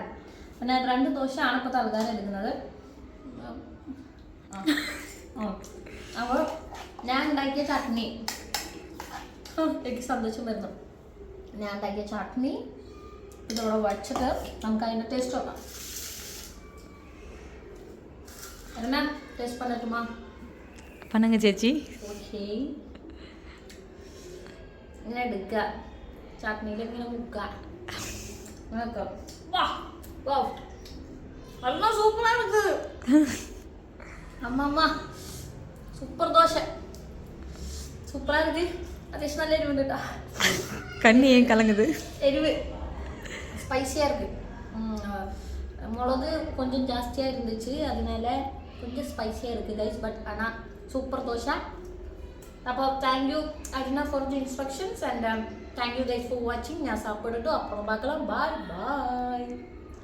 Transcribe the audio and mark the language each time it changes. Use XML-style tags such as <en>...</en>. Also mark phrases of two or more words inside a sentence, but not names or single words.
<ml>അപ്പം ഞാൻ 2 ദോശയാണ് ഇപ്പോൾ തൽക്കാലം എടുക്കുന്നത്. അപ്പോൾ ഞാൻ ഉണ്ടാക്കിയ ചട്നി, എനിക്ക് സന്തോഷം വരുന്നു. ഞാൻ ഉണ്ടാക്കിയ ചട്നി ഇതോടെ വച്ചിട്ട് നമുക്ക് അതിൻ്റെ ടേസ്റ്റ് നോക്കാം.</ml> <ta>എന്നാ ടേസ്റ്റ് பண்ணட்டுமா? பண்ணுங்க ചേച്ചി.</ta> <ml>ഓക്കെ, ഇങ്ങനെ എടുക്കുക, ചട്നിയിൽ ഇങ്ങനെ മുക്കുക. നല്ല സൂപ്പറാണ് ഇത്. അമ്മ സൂപ്പർ ദോശ, സൂപ്പറാണ്. അത്യാവശ്യം നല്ല എരിവുണ്ട് കേട്ടോ.</ml> <ta>കണ്ണി ஏன் கலங்குது? எரிவு ஸ்பைசியாக இருக்குது. மிளகு கொஞ்சம் ஜாஸ்தியாக இருந்துச்சு, அதனால கொஞ்சம் ஸ்பைசியாக இருக்குது கைஸ். பட் ஆனால் சூப்பர் தோசை. அப்போ</ta> <en>Thank you Arjuna for the instructions and thank you guys for watching.</en> <ta>நான் சாப்பிட்டுட்டு அப்புறம் பார்க்கலாம்.</ta> <en>Bye bye.</en>